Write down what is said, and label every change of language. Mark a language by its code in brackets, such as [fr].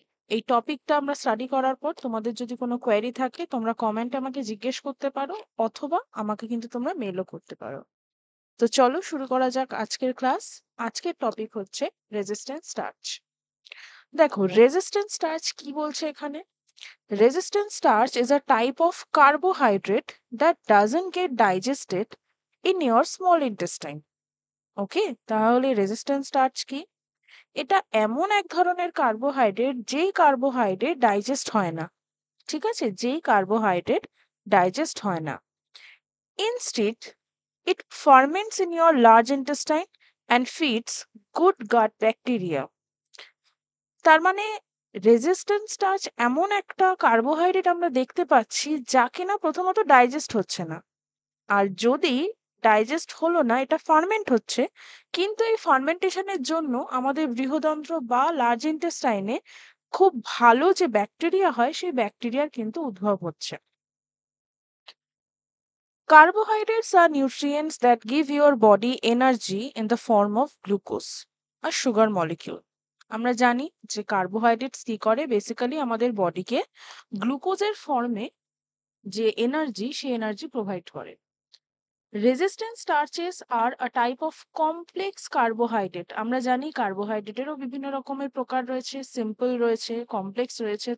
[bn] এই টপিকটা আমরা স্টাডি করার পর তোমাদের যদি কোনো কোয়েরি থাকে তোমরা কমেন্টে আমাকে জিজ্ঞেস করতে পারো, অথবা আমাকে কিন্তু তোমরা মেলও করতে পারো। তো চলো শুরু করা যাক আজকের ক্লাস। আজকের টপিক হচ্ছে রেজিস্ট্যান্স স্টার্চ। দেখো, রেজিস্ট্যান্স স্টার্চ কি বলছে এখানে। [en] Resistant starch is a type of carbohydrate that doesn't get digested in your small intestine. [bn] ওকে, তাহলে রেজিস্ট্যান্স স্টার্চ কি? এটা এমন এক ধরনের কার্বোহাইড্রেট যেই কার্বোহাইড্রেট ডাইজেস্ট হয় না। ঠিক আছে, যেই কার্বোহাইড্রেট ডাইজেস্ট হয় না। [en] Instead, it ferments in your large intestine and feeds good gut bacteria. [bn] তার মানে রেজিস্ট্যান্স স্টার্চ এমন একটা কার্বোহাইড্রেট আমরা দেখতে পাচ্ছি যা কিনা প্রথমত ডাইজেস্ট হচ্ছে না। আর যদি ডাইজেস্ট হলো না, এটা ফার্মেন্ট হচ্ছে, কিন্তু এই ফার্মেন্টেশনের জন্য আমাদের বৃহদন্ত্র বা লার্জ ইন্টেস্টাইনে খুব ভালো যে ব্যাকটেরিয়া হয় সেই ব্যাকটেরিয়ার কিন্তু উদ্ভব হচ্ছে। [en] Carbohydrates are nutrients that give your body energy in the form of glucose, a sugar molecule. [bn] আমরা জানি যে কার্বোহাইড্রেটস কি করে, বেসিক্যালি আমাদের বডিকে গ্লুকোজের ফর্মে যে এনার্জি সেই এনার্জি প্রোভাইড করে। [en] Resistance starches are a type of complex carbohydrate. [bn] আমরা জানি কার্বোহাইড্রেটেরও বিভিন্ন রকমের প্রকার রয়েছে, সিম্পল রয়েছে, কমপ্লেক্স রয়েছে।